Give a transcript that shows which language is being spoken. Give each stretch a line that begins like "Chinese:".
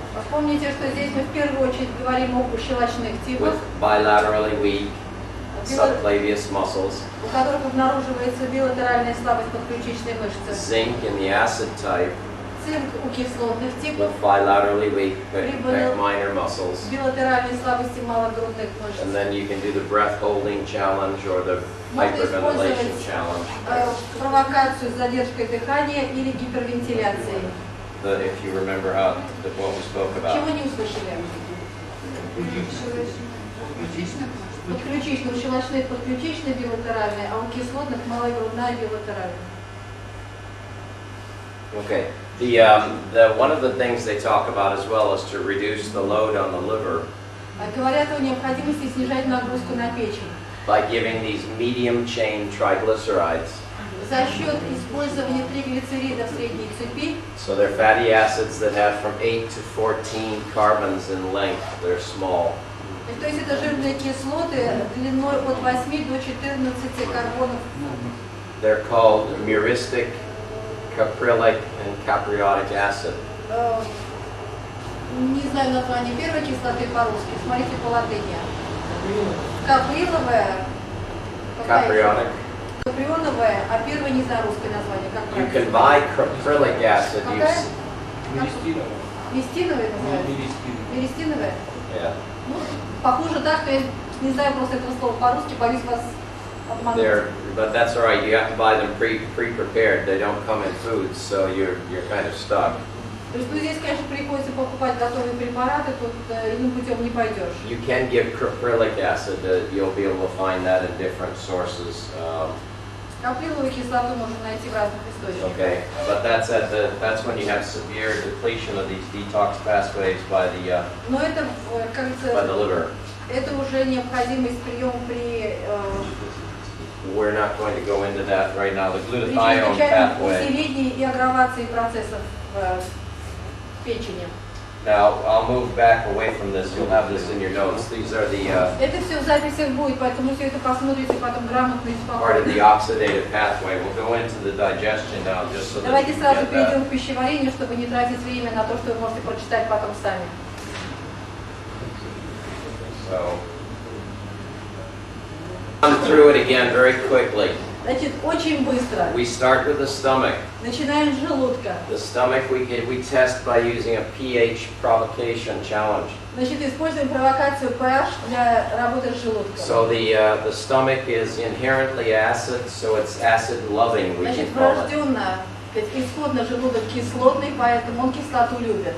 Russian: помните, что здесь мы в первую очередь говорим об щелочных типах,
English: with bilaterally weak subclavius muscles,
Russian: у которых обнаруживается билатеральная слабость подключичной мышцы.
English: zinc in the acid type,
Russian: Цинк у кислотных типов,
English: with bilaterally weak
Russian: Прибыль.
English: minor muscles.
Russian: билатеральной слабости малогрудных мышц.
English: And then you can do the breath holding challenge or the
Russian: Можно
English: hyperventilation
Russian: использовать
English: challenge.
Russian: Провокацию с задержкой дыхания или гипервентиляцией.
English: If you remember what we spoke about.
Russian: Чего не услышали? Подключичных, у щелочных подключичная билатеральная, а у кислотных малогрудная билатеральная.
English: Okay. One of the things they talk about as well is to reduce the load on the liver
Russian: Говорят о необходимости снижать нагрузку на печень
English: by giving these medium chain triglycerides.
Russian: за счет использования триглицеридов средней цепи.
English: So they're fatty acids that have from 8 to 14 carbons in length. They're small.
Russian: То есть это жирные кислоты длиной от 8 до 14 карбонов.
English: They're called myristic, caprylic, and capriotic acid.
Russian: Не знаю название первой кислоты по-русски, смотрите по латыни. Каприловая,
English: Capriotic.
Russian: каприоновая, а первая не знаю русское название. Как
English: You can
Russian: правильно?
English: buy caprylic acid.
Russian: Какая? Мистиновая называется? Меристиновая?
English: Yeah.
Russian: Ну, похоже так, что я не знаю просто этого слова по-русски, боюсь вас обмануть.
English: But that's all right. You have to buy them pre-prepared. They don't come in foods, so you're kind of stuck.
Russian: То есть, ну, здесь, конечно, приходится покупать готовые препараты, тут иным путем не пойдешь.
English: You can give caprylic acid. You'll be able to find that in different sources.
Russian: Каприловую кислоту можно найти в разных источниках.
English: Okay, but that's when you have severe depletion of these detox pathways by the
Russian: Но это, как
English: by the
Russian: говорится,
English: liver.
Russian: это уже необходимость приема при
English: We're not going to go into that right now. The
Russian: при
English: glutathione
Russian: чрезвычайном
English: pathway.
Russian: усилении и аггравации процессов в печени.
English: Now I'll move back away from this. You'll have this in your notes. These are the
Russian: Это все в записях будет, поэтому все это посмотрите потом грамотно и
English: part of the
Russian: спокойно.
English: oxidative pathway. We'll go into the digestion now, just so that
Russian: Давайте
English: you can
Russian: сразу
English: get that.
Russian: перейдем к пищеварению, чтобы не тратить время на то, что вы можете прочитать потом сами.
English: So, run through it again very quickly.
Russian: Значит, очень быстро.
English: We start with the stomach.
Russian: Начинаем с желудка.
English: The stomach we test by using a pH provocation challenge.
Russian: Значит, используем провокацию pH для работы с желудком.
English: So the stomach is inherently acid, so it's acid loving, we
Russian: Значит,
English: can call it.
Russian: врожденно, исходно желудок кислотный, поэтому он кислоту любит.